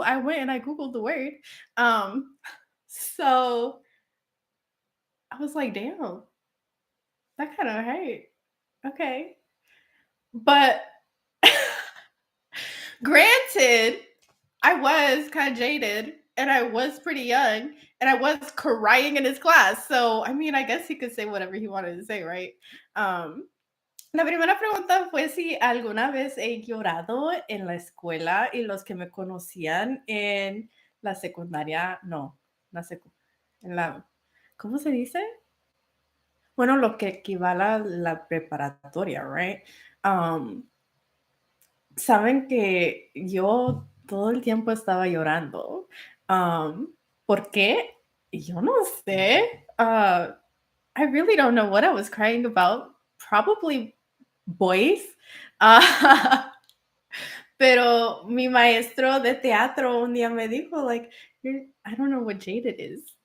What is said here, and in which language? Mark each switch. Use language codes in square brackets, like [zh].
[en] I went and I Googled the word. So I was like, damn, that kind of hurt. Okay. But granted, I was kind of jaded and I was pretty young and I was crying in his class. So, I mean, I guess he could say whatever he wanted to say, right? [es] Um, La primera pregunta fue si alguna vez he llorado en la escuela y los que me conocían en la secundaria, no, la en la, ¿cómo se dice? Bueno, lo que equivale a la preparatoria, [en] right? [es] Um, Saben que yo todo el tiempo estaba llorando. ¿Por qué? Yo no sé. [en] I really don't know what I was crying about. Probably boys. Uh, [es] pero mi maestro de teatro un día me dijo, [en] like, I don't know what jaded is.